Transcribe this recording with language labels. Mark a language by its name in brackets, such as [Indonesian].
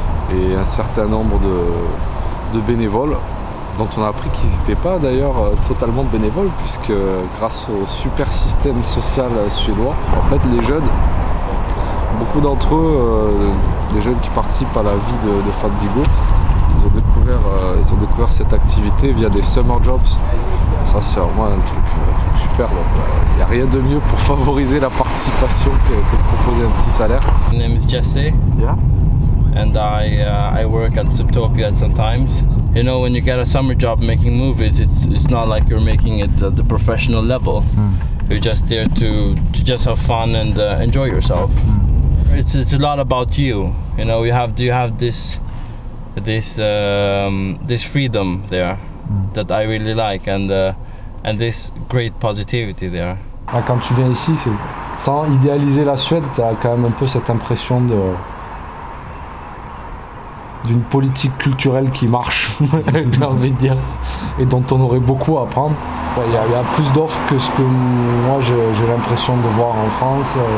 [French] et un certain nombre de bénévoles, dont on a appris qu'ils n'étaient pas d'ailleurs totalement bénévoles, puisque grâce au super système social suédois, en fait les jeunes, beaucoup d'entre eux, les jeunes qui participent à la vie de Fanzingo, ils ont découvert cette activité via des summer jobs. Ça c'est vraiment un truc super. Il n'y a rien de mieux pour favoriser la participation que de proposer un petit salaire. [English] My name is Jesse. Yeah. And I work at Subtopia sometimes. You know, when you get a summer job making movies, it's not like you're making it at the professional level. You're just there to just have fun and enjoy yourself. It's a lot about you. You know, you have this freedom there that I really like, and this great positivity there. [French] Quand tu viens ici, sans idéaliser la Suède, tu as quand même un peu cette impression d'une politique culturelle qui marche, j'ai envie de dire, et dont on aurait beaucoup à apprendre. Il y a plus d'offres que ce que moi j'ai l'impression de voir en France.